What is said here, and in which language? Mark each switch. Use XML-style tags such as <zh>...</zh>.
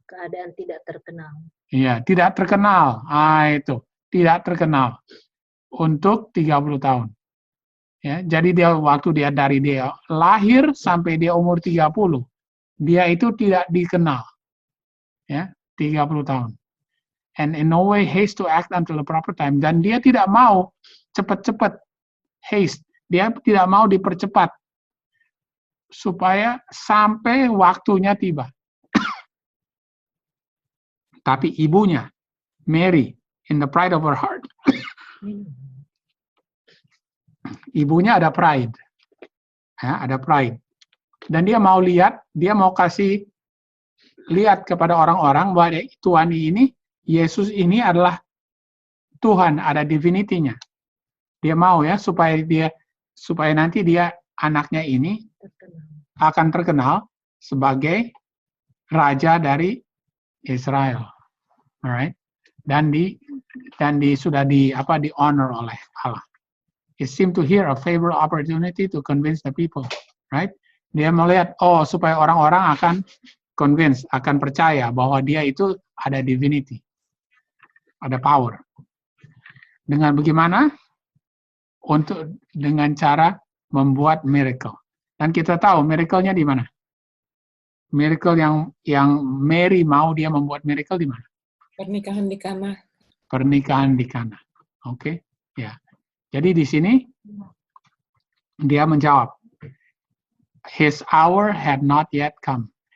<id>Keadaan tidak terkenal. Iya, tidak terkenal. Itu. Tidak terkenal. Untuk 30 tahun. Ya, jadi waktu dari dia lahir sampai dia umur 30, dia itu tidak dikenal. Ya, 30 tahun.</id> <en>And in no way haste to act until the proper time.</en> <id>Dan dia tidak mau cepat-cepat haste. Dia tidak mau dipercepat supaya sampai waktunya tiba. Tapi ibunya, Mary,</id> <en>in the pride of her heart,</en> <id>ibunya ada pride. Ya, ada pride. Dan dia mau kasih lihat kepada orang-orang bahwa Tuhan ini, Yesus ini adalah Tuhan, ada divinity-nya. Dia mau ya supaya nanti dia anaknya ini akan terkenal sebagai raja dari Israel. Alright? Dan sudah di honor oleh Allah.</id> <en>It seemed to hear a favorable opportunity to convince the people, right?</en> <id>Dia melihat, supaya orang-orang akan convince, akan percaya bahwa dia itu ada divinity, ada power. Dengan bagaimana? Dengan cara membuat miracle. Dan kita tahu miracle-nya di mana? Miracle yang Mary mau dia membuat miracle di mana? Pernikahan di Kana. Pernikahan di Kana. Oke, ya. Jadi di sini dia menjawab,</id> <en>his hour had not yet come.</en>